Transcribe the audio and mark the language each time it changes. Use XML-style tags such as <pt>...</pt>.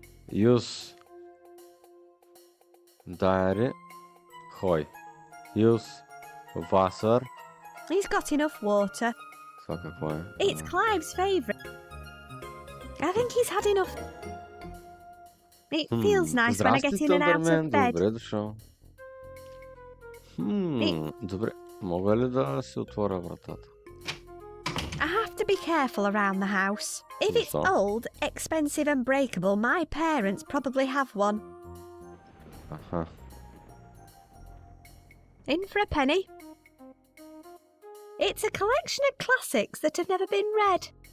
<en>Use diary. Хой. Use Wasser. He's got enough water.</en> <bg>Това какво е?</bg> <en>It's Clive's favourite. I think he's had enough. It feels nice when I get in and out of bed.</en> <bg>Добре дошъл. Добре. Мога ли да си отворя вратата?</bg> <en>I have to be careful around the house. If it's So? old, expensive and breakable, my parents probably have one.</en> <bg>Аха.</bg> <en>In for a penny. It's a collection of classics that have never been read.</en>